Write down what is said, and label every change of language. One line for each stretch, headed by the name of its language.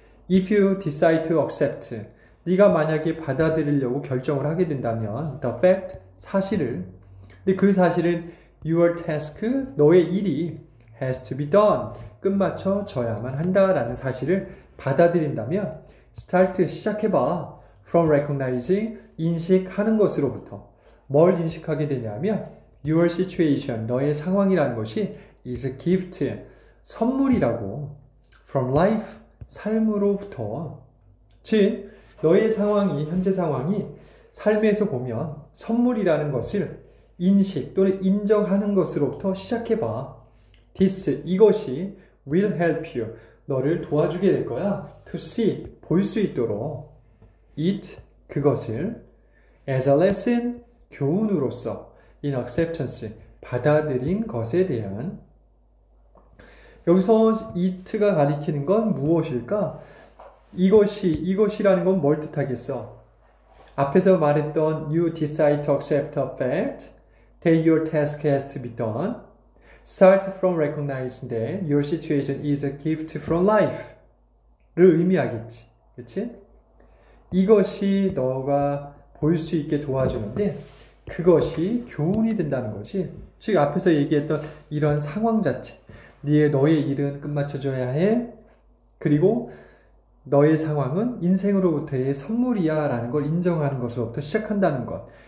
English: If you decide to accept,
Korean: 네가 만약에 받아들이려고 결정을 하게 된다면
English: the fact,
Korean: 사실을, 근데 그 사실은
English: your task,
Korean: 너의 일이
English: has to be done,
Korean: 끝마쳐져야만 한다라는 사실을 받아들인다면
English: start,
Korean: 시작해봐.
English: from recognizing,
Korean: 인식하는 것으로부터. 뭘 인식하게 되냐면
English: your situation,
Korean: 너의 상황이라는 것이
English: is a gift,
Korean: 선물이라고.
English: from life,
Korean: 삶으로부터. 즉 너의 상황이, 현재 상황이 삶에서 보면 선물이라는 것을 인식 또는 인정하는 것으로부터 시작해봐.
English: This,
Korean: 이것이
English: will help you,
Korean: 너를 도와주게 될 거야.
English: To see,
Korean: 볼 수 있도록.
English: It,
Korean: 그것을.
English: As a lesson,
Korean: 교훈으로서.
English: In acceptance,
Korean: 받아들인 것에 대한. 여기서 it가 가리키는 건 무엇일까? 이것이라는 건 뭘 뜻하겠어? 앞에서 말했던
English: you decide to accept a fact that your task has to be done. Start from recognizing that your situation is a gift from life
Korean: 를 의미하겠지. 그치? 이것이 너가 볼 수 있게 도와주는데 그것이 교훈이 된다는 거지. 즉 앞에서 얘기했던 이런 상황 자체, 너의 일은 끝마쳐져야 해. 그리고 너의 상황은 인생으로부터의 선물이야 라는 걸 인정하는 것으로부터 시작한다는 것.